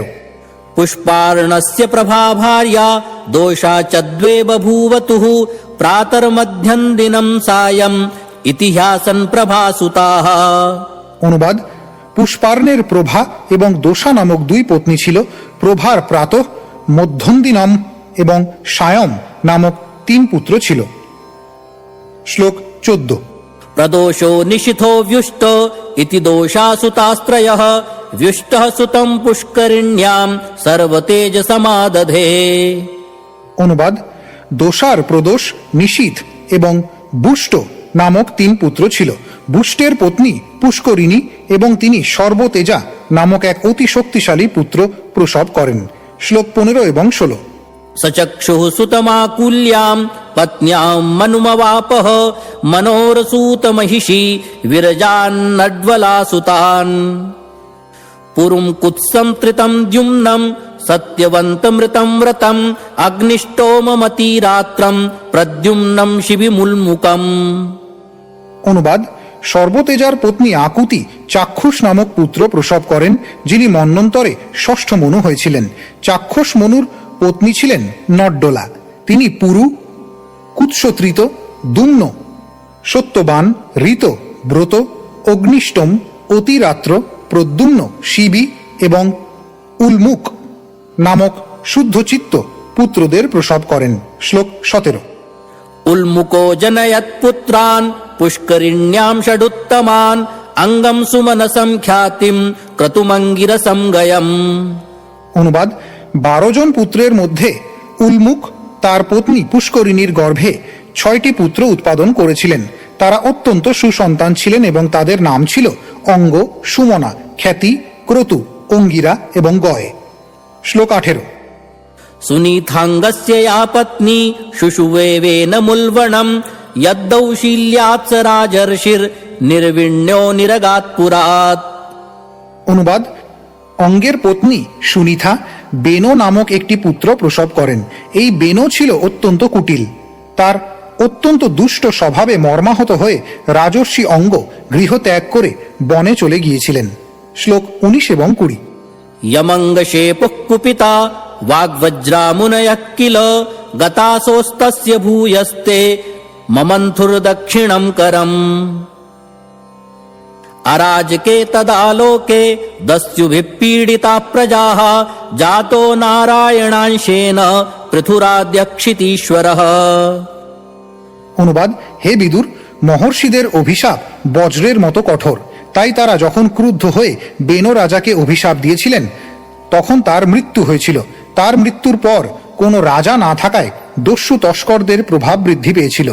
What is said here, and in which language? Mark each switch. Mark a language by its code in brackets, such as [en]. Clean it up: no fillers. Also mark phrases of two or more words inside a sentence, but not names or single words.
[sa] পুষ্পার্ণস্য প্রভা ভার্যা দোষা চ দ্বে বভূবতুঃ প্রাতর্মধ্যম দিনম সায়ম ইতিহাসন প্রভাসুতাঃ। [bn] অনুবাদ: পুষ্পার্ণের প্রভা এবং দোষা নামক 2 পত্নী ছিল। প্রভার প্রাতঃ, মধ্যন্দিনম এবং সায়ম নামক 3 পুত্র ছিল। শ্লোক 14। [sa] প্রদোষো নিশিথো व्युष्ट इति दोषासुतास्त्रयः व्युष्टः सुतं पुष्करिण्यां सर्वतेज समादधे। [bn] অনুবাদ: দোষার প্রদোষ, নিশীথ এবং বুষ্ট নামক 3 পুত্র ছিল। বুষ্টের পত্নী পুষ্করিণী এবং তিনি সর্বতেজা নামক এক অতি শক্তিশালী পুত্র প্রসব করেন। শ্লোক 15 এবং 16। [sa] सचक्षुः सुतमाकुल्यां पत्न्यां मनुमवापः मनोरसूत महिषी विरजान्नड्वलासुतान् पुरुं कुत्सं त्रितं द्युम्नं सत्यवन्तमृतं व्रतम् अग्निष्टोममतिरात्रं प्रद्युम्नं शिबिमुल्मुकम्। [bn] অনুবাদ: সর্বতেজার পত্নী আকুতি চাক্ষুষ নামক পুত্র প্রসব করেন, যিনি মন্বন্তরে ষষ্ঠ মনু হয়েছিলেন। চাক্ষুষ মনুর পত্নী ছিলেন নড্ডলা। তিনি পুরু, কুৎসত্রিত, দুম্ন, সত্যবান, ঋত, ব্রত, অগ্নিষ্টম, অতিরাত্র, প্রদ্যুম্ন, শিবি এবং উলমুক নামক শুদ্ধচিত্ত পুত্রদের প্রসব করেন। শ্লোক 17। [sa] उल्मुको जनयत् पुत्रान् पुष्करिण्यां षडुत्तमान् अङ्गं सुमनसं ख्यातिं क्रतुमङ्गिरसं गयम्। [bn] অনুবাদ: 12 জন পুত্রের মধ্যে উলমুক তার পত্নী পুষ্করিণীর গর্ভে 6টি পুত্র উৎপাদন করেছিলেন। তারা অত্যন্ত সুসন্তান ছিলেন এবং তাদের নাম ছিল অঙ্গ, সুমনা, খ্যাতি, ক্রতু, অঙ্গিরা এবং গয়। শ্লোক 18। [sa] सुनीथाङ्गस्य या पत्नी शुशुवेवेन मुल्वणम् यद्दौशील्यात् स राजर्षिर्निर्विण्यो निरगात् पुरात्। [bn] অনুবাদ: অঙ্গের পত্নী সুনিথা বেনো নামক একটি পুত্র প্রসব করেন। এই বেনো ছিল অত্যন্ত কুটিল। তার অত্যন্ত দুষ্ট স্বভাবে মর্মাহত হয়ে রাজর্ষি অঙ্গ গৃহ ত্যাগ করে বনে চলে গিয়েছিলেন। শ্লোক 19 এবং 20। [sa] यमङ्गशेपुः कुपिता वाग्वज्रामुनयः किल गतासोस्तस्य भूयस्ते ममन्थुर्दक्षिणं करम्। अराजके तदालोके दस्युभिः पीडिता प्रजाः जातो नारायणांशेन पृथुराद्यक्षितीश्वरः। [bn] অনুবাদ: হে বিদুর, মহর্ষিদের অভিশাপ বজ্রের মতো কঠোর। তাই তারা যখন ক্রুদ্ধ হয়ে বেনো রাজাকে অভিশাপ দিয়েছিলেন, তখন তার মৃত্যু হয়েছিল। তার মৃত্যুর পর কোনো রাজা না থাকায় দস্যু তস্করদের প্রভাব বৃদ্ধি পেয়েছিল।